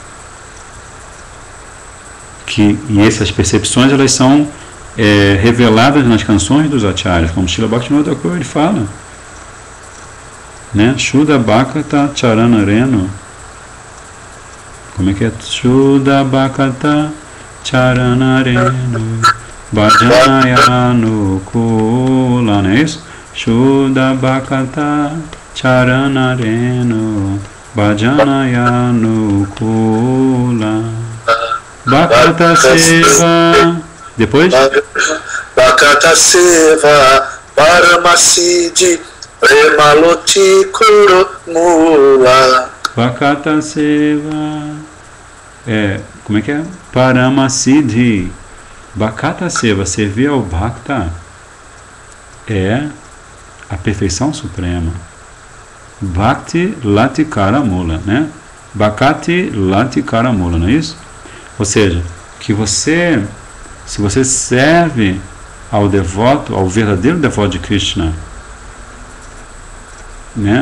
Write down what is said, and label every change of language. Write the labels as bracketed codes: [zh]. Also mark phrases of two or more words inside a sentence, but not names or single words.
[pt] E essas percepções elas são reveladas nas canções dos acharyas, como Srila Bhaktivinoda Thakur ele fala, né? [bn] শুদ্ধ ভকত চরণ রেণু. [pt] Como é que é? [bn] শুদ্ধ ভকত চরণ রেণু ভজন অনুকূল, [pt] não é isso? [bn] শুদ্ধ ভকত চরণ রেণু ভজন অনুকূল ভকত সেবা. [pt] Depois? [bn] ভকত সেবা পরমসিদ্ধি প্রেম লতিকার মূল. ভকত সেবা [pt] Como é que é? [bn] পরমসিদ্ধি ভক্ত সেবা, [pt] servir ao Bhakta é a perfeição suprema. [bn] ভক্তি লতিকার মূল, né? ভক্তি লতিকার মূল, [pt] não é isso? Ou seja, que você, se você serve ao devoto, ao verdadeiro devoto de Krishna, né?